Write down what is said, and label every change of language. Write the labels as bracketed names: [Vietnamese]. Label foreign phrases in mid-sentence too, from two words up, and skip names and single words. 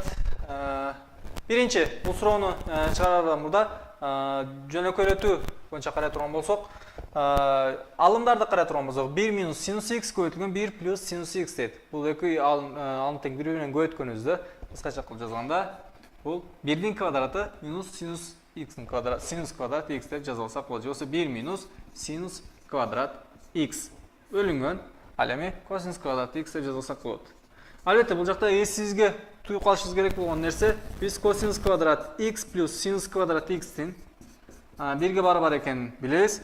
[Kyrgyz] Биринчи, бул суроону чыгарардан мурда жөнөкөйлөтүү боюнча карай турган болсок, алымдарды карай турган болсок, 1 минус синус x көбөйтүлгөн 1 плюс синус x дейт. Бул эки алым тең бири менен көбөйткөнүбүздө кыскача кылып жазганда, бул 1-дин квадраты минус синус x-ин квадраты, синус квадрат x деп жазып алсак болот. Же 1 минус синус квадрат x бөлүнгөн ал эми косинус квадрат x деп жазып алсак болот. Албетте, бул жакта эсибизге туюп калышыбыз керек болгон нерсе, биз косинус квадрат x плюс синус квадрат x-тин бирге барабар экенин билебиз.